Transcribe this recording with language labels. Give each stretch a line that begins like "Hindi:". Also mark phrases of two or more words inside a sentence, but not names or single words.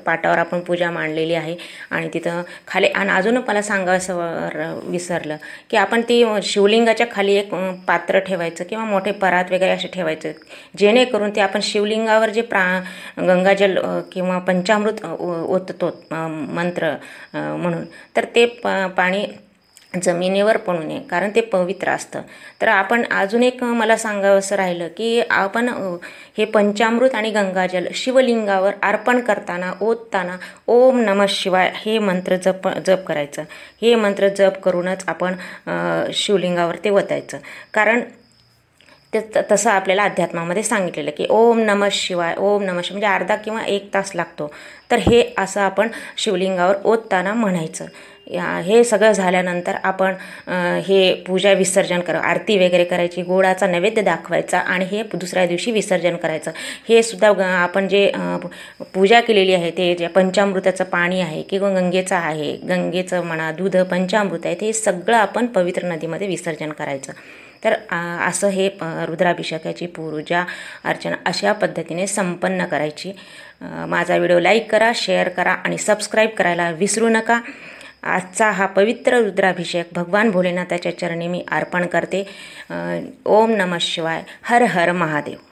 Marathi: पाटावर आपण पूजा मांडलेली आहे आणि तिथं खाली आणि अजून मला सांगायचं विसरलं की आपण ती शिवलिंगाच्या खाली एक पात्र ठेवायचं किंवा मोठे परात वगैरे असे ठेवायचं, जेणेकरून ते आपण शिवलिंगावर जे गंगाजल किंवा पंचामृत ओततो मंत्र म्हणून, तर ते पाणी जमिनीवर पडू नये कारण ते पवित्र असतं. तर आपण अजून एक मला सांगावंसं राहिलं की आपण हे पंचामृत आणि गंगाजल शिवलिंगावर अर्पण करताना ओतताना
Sanskrit: ओम नमः शिवाय
Marathi: हे मंत्र जप करायचं. हे मंत्र जप करूनच आपण शिवलिंगावर ते ओतायचं. कारण ते तसं आपल्याला अध्यात्मामध्ये सांगितलेलं की
Sanskrit: ओम नमः शिवाय, ओम नमः शिवाय
Marathi: म्हणजे अर्धा किंवा 1 तास लागतो. तर हे असं आपण शिवलिंगावर ओतताना म्हणायचं. हे सगळं झाल्यानंतर आपण हे पूजा विसर्जन आरती वगैरे करायची, गोडाचा नैवेद्य दाखवायचा आणि हे दुसऱ्या दिवशी विसर्जन करायचं. हे सुद्धा आपण जे पूजा केलेली आहे ते जे पंचामृताचं पाणी आहे किंवा गंगेचं आहे, गंगेचं म्हणा, दूध, पंचामृत आहे, ते सगळं आपण पवित्र नदीमध्ये विसर्जन करायचं. तर असं हे रुद्राभिषेकाची पूजा अर्चना अशा पद्धतीने संपन्न करायची. माझा व्हिडिओ लाईक करा, शेअर करा आणि सबस्क्राईब करायला विसरू नका. आजचा हा पवित्र रुद्राभिषेक भगवान भोलेनाथाच्या चरणी मी अर्पण करते।
Sanskrit: ओम नमः शिवाय, हर हर महादेव।